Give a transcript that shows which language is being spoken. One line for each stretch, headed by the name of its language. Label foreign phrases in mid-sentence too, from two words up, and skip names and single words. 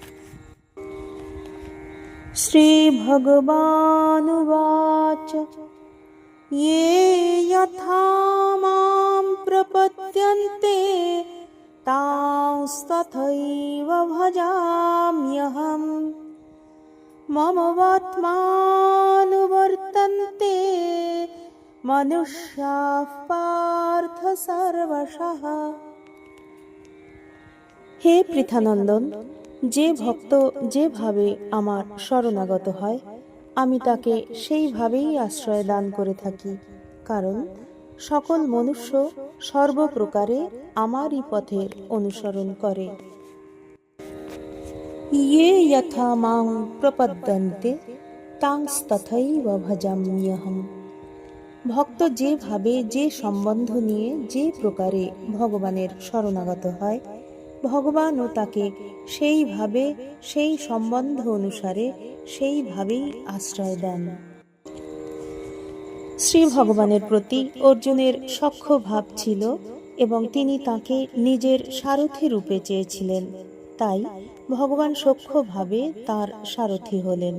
Sanskrit: श्री भगवानुवाच ये यथा मां प्रपद्यन्ते तांस्तथैव भजाम्यहम् मम वर्त्मानुवर्तन्ते मनुष्याः पार्थ सर्वशः। हे पृथानंदन,
Bangla: যে ভক্ত যেভাবে আমার শরণাগত হয় আমি তাকে সেইভাবেই আশ্রয় দান করে থাকি, কারণ সকল মনুষ্য সর্বপ্রকারে আমারই পথের অনুসরণ করে।
Sanskrit: ये यथा मां प्रपद्यन्ते तांस्तथैव भजाम्यहम्।
Bangla: ভক্ত যেভাবে যে সম্বন্ধ নিয়ে যে প্রকারে ভগবানের শরণাগত হয় ভগবানও তাকে সেইভাবে সেই সম্বন্ধ অনুসারে সেইভাবেই আশ্রয় দেন। শ্রী ভগবানের প্রতি অর্জুনের সখ্য ভাব ছিল এবং তিনি তাকে নিজের সারথি রূপে চেয়েছিলেন, তাই ভগবান সখ্যভাবে তার সারথি হলেন।